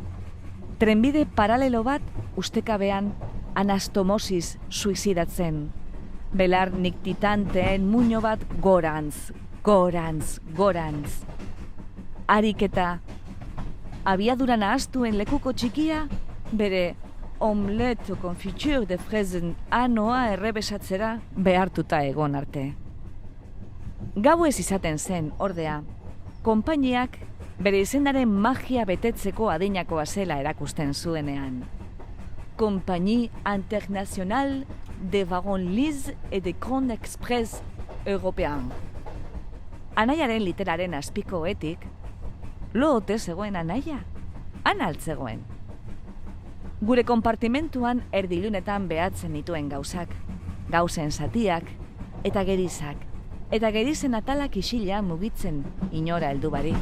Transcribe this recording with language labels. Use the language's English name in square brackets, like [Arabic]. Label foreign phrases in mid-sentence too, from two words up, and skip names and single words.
[Basque] Trenbide paralelo bat ustekabean anastomosis suizidatzen. Belar niktitanteen muño bat gorantz. Harik eta abiaduran ahaztuen lekuko txikia, bere [French] omelette confiture de fraises [Basque] anoa errebesatzera behartuta egon arte. Gauez izaten zen, ordea, konpainiak bere izenaren magia betetzeko adinakoa zela erakusten zuenean. Compagnie Internationale de Wagon Lise et de Grand Express Européen. Anaiaren literaren azpikoetik, lo ote zegoen anaia? Han altzegoen. Gure konpartimentuan erdilunetan behatzen dituen gauzak, gauzen zatiak eta gerizak, eta gerizen atalak isila mugitzen inora heldu barik.